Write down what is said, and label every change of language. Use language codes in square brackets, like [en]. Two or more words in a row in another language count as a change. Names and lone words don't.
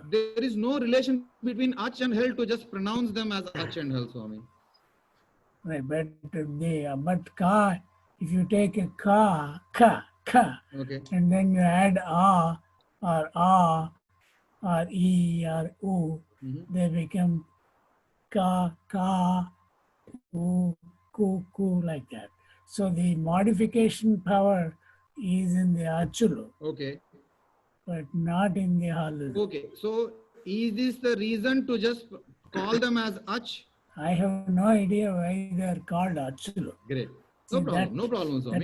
[en] There is no relation between ach and hell to just pronounce them as ach and hell, Swami. Right, but ka, if you take a ka, Okay. and then you add or e or u, they become ka, u, ku, like that. So the modification power is in the achulu. Okay. But not in the halulu. Okay. So is this the reason to just call them as ach? I have no idea why they are called achulu. Great. No problem. No problem, Swami.